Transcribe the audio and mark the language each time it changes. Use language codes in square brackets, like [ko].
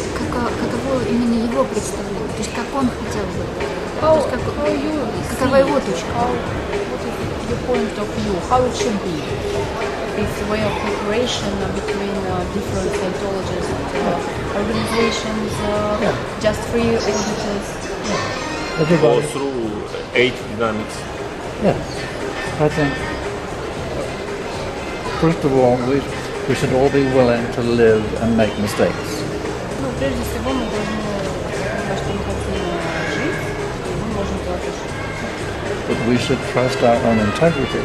[ru] Каково именно его представление? То есть как он хотел бы? Какова его точка? [en] What is your point of view? How it should be? This way of cooperation between different Scientologists, organizations, just free auditors? Or through 8 dynamics? Yes. I think, first of all, we should all be willing to live and make mistakes. [ru] Прежде всего мы должны знать, что мы хотим жить, и мы можем делать ошибки. [en] But we should trust our own integrity.